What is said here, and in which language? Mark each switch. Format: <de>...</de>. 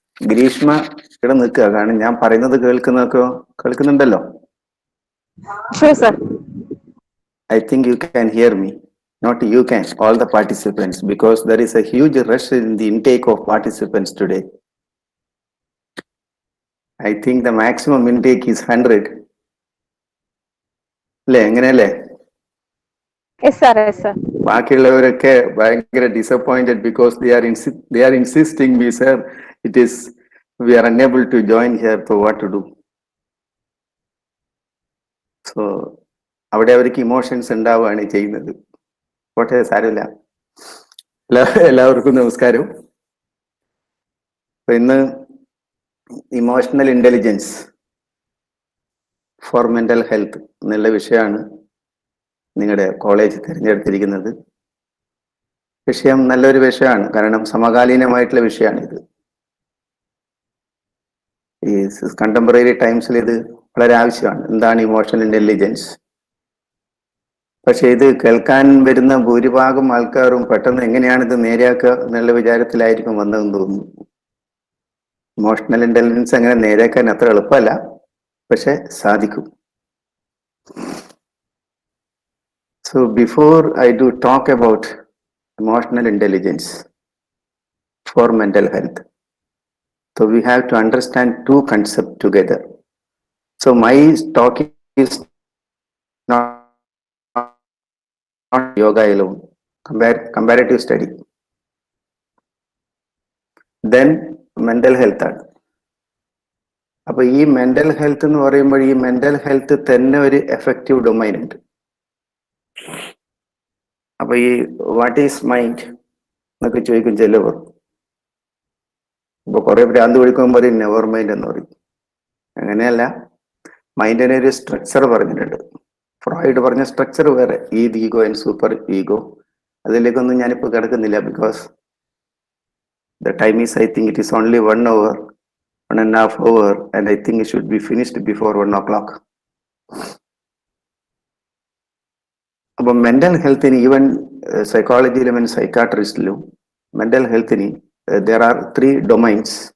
<ml>ഗ്രീഷ്മ ഇവിടെ നിൽക്കുക, കാരണം ഞാൻ പറയുന്നത് കേൾക്കുന്നുണ്ടല്ലോ.</ml> <en>Sure, sir. I think you can hear me. Not you can, all the participants, because there is a huge rush in the intake of participants today. I think the maximum intake is 100.</en> <ml>അല്ലേ, എങ്ങനെയല്ലേ?</ml> <en>Yes, sir. Yes, sir.</en> <ml>ബാക്കിയുള്ളവരൊക്കെ ഭയങ്കര</ml> <en>Disappointed because they are insisting me, sir, we are unable to join here, so what to do?</en> <ml>So അവിടെ അവർക്ക് emotions ഉണ്ടാവുകയാണ് ചെയ്യുന്നത്. കോട്ടെ, സാരമില്ല. എല്ലാവർക്കും നമസ്കാരം. അപ്പൊ ഇന്ന് emotional intelligence four mental health എന്നുള്ള വിഷയമാണ് നിങ്ങളുടെ കോളേജ് തിരഞ്ഞെടുത്തിരിക്കുന്നത്. വിഷയം നല്ലൊരു വിഷയമാണ്, കാരണം സമകാലീനമായിട്ടുള്ള വിഷയമാണിത്. ഈ കണ്ടംപററി ടൈംസിൽ ഇത് വളരെ ആവശ്യമാണ്. എന്താണ് ഇമോഷണൽ ഇന്റലിജൻസ്? പക്ഷെ ഇത് കേൾക്കാൻ വരുന്ന ഭൂരിഭാഗം ആൾക്കാരും പെട്ടെന്ന് എങ്ങനെയാണ് ഇത് നേരെയാക്കുക എന്നുള്ള വിചാരത്തിലായിരിക്കും വന്നതെന്ന് തോന്നുന്നു. ഇമോഷണൽ ഇന്റലിജൻസ് അങ്ങനെ നേരെയാക്കാൻ അത്ര എളുപ്പമല്ല, പക്ഷെ സാധിക്കും.</ml> <en>So before I do talk about emotional intelligence for mental health, so we have to understand 2 concepts together. So my talk is not yoga alone, comparative study. Then mental health ആണ്.</en> <ml>അപ്പൊ ഈ mental health എന്ന് പറയുമ്പോൾ ഈ mental health തന്നെ ഒരു effective domain ഉണ്ട്. അപ്പൊ ഈ വാട്ട് ഈസ് മൈൻഡ് എന്നൊക്കെ ചോദിക്കും ചിലവർ. ഇപ്പൊ കുറെ ഭ്രാന്ത് പിടിക്കുമ്പോൾ പറയും നെവർ മൈൻഡ് എന്ന് പറയും. അങ്ങനെയല്ല, മൈൻഡിനെ ഒരു സ്ട്രക്ചർ പറഞ്ഞിട്ടുണ്ട്. ഫ്രോയിഡ് പറഞ്ഞ സ്ട്രക്ചർ വേറെ, ഈഗോ ആൻഡ് സൂപ്പർ ഈഗോ. അതിലേക്കൊന്നും ഞാനിപ്പോൾ കിടക്കുന്നില്ല,</ml> <en>Because the time is, I think it is only 1 hour, 1.5 hour, and I think it should be finished before 1 o'clock.</en> <ml>അപ്പോൾ മെന്റൽ ഹെൽത്തിന് ഈവൻ സൈക്കോളജിയിലും സൈക്കാട്രിസ്റ്റിലും മെന്റൽ ഹെൽത്തിന്</ml> <en>there are 3 domains.</en>